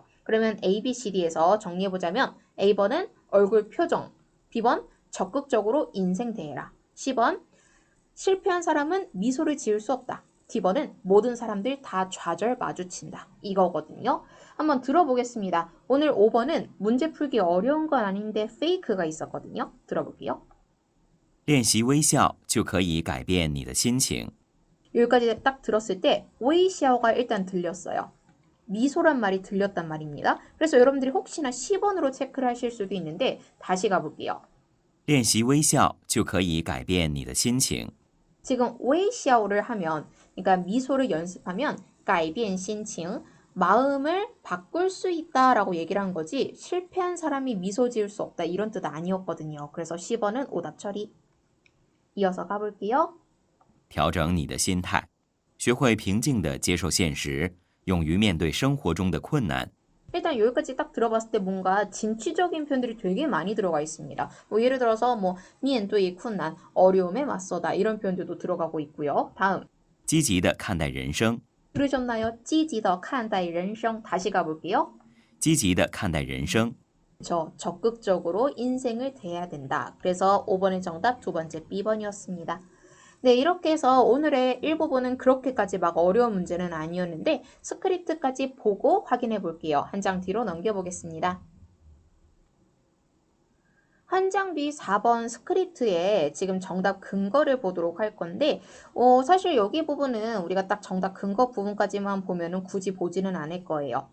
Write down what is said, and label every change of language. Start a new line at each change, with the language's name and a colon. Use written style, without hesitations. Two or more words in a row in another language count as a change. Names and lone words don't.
Korean: 그러면 A, B, C, D에서 정리해보자면 A번은 얼굴 표정, B번 적극적으로 인생 대해라, C번 실패한 사람은 미소를 지을 수 없다. D번은 모든 사람들 다 좌절 마주친다. 이거거든요. 한번 들어보겠습니다. 오늘 5번은 문제 풀기 어려운 건 아닌데 페이크가 있었거든요. 들어볼게요.
Chinese: 练习微笑就可以改变你的心情。
Korean: 여기까지 딱 들었을 때 웨이샤오가 일단 들렸어요. 미소란 말이 들렸단 말입니다. 그래서 여러분들이 혹시나 10번으로 체크를 하실 수도 있는데 다시 가볼게요.
Chinese: 练习微笑就可以改变你的心情。
Korean: 지금 웨이샤오를 하면 그러니까 미소를 연습하면
Chinese: 改变心情
Korean: 마음을 바꿀 수 있다라고 얘기를 한 거지 실패한 사람이 미소 지을 수 없다 이런 뜻 아니었거든요. 그래서 10번은 오답 처리. 이어서 가볼게요.
Chinese: 调整你的心态，学会平静地接受现实，勇于面对生活中的困难。
Korean: 일단 여기까지 딱 들어봤을 때 뭔가 진취적인 표현들이 되게 많이 들어가 있습니다. 뭐 예를 들어서 뭐
Chinese: 面对困难,
Korean: 어려움에 맞서다 이런 표현들도 들어가고 있고요. 다음.
Chinese: 积极地看待人生， 들으셨나요? 积极地看待人生.
Korean: 다시 가볼게요.
Chinese: 积极地看待人生。
Korean: 적극적으로 인생을 대해야 된다. 그래서 5번의 정답 두 번째 B번이었습니다. 네, 이렇게 해서 오늘의 일부분은 그렇게까지 막 어려운 문제는 아니었는데 스크립트까지 보고 확인해 볼게요. 한 장 뒤로 넘겨보겠습니다. 한 장 뒤 4번 스크립트에 지금 정답 근거를 보도록 할 건데 사실 여기 부분은 우리가 딱 정답 근거 부분까지만 보면은 굳이 보지는 않을 거예요.